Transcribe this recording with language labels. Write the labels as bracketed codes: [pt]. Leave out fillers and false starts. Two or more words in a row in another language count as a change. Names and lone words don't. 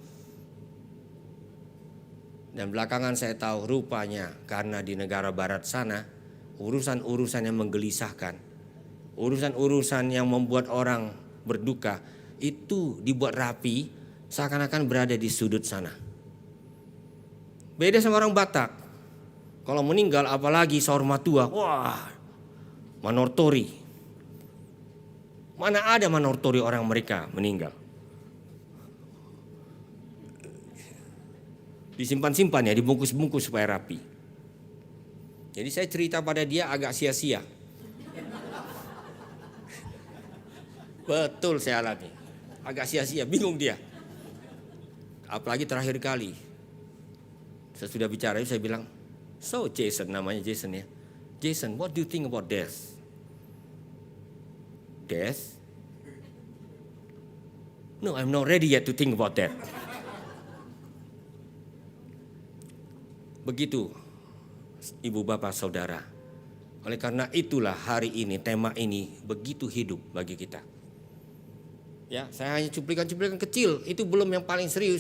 [id] Dan belakangan saya tahu rupanya karena di negara barat sana urusan-urusan yang menggelisahkan, urusan-urusan yang membuat orang berduka itu dibuat rapi seakan-akan berada di sudut sana. Beda sama orang Batak. Kalau meninggal apalagi [bbc] saur matua, [id] wah, manortori. Mana ada manortori orang mereka meninggal. Disimpan-simpan ya, dibungkus-bungkus supaya rapi. Jadi saya cerita pada dia agak sia-sia. Betul saya alami. Agak sia-sia, bingung dia. Apalagi terakhir kali. Saya sudah bicara, saya bilang, so Jason, namanya Jason ya. [en] Jason, what do you think about death? Death? No, I'm not ready yet to think about that. [id] Begitu, ibu bapak saudara. Oleh karena itulah hari ini, tema ini begitu hidup bagi kita. Ya, saya hanya cuplikan-cuplikan kecil, itu belum yang paling serius.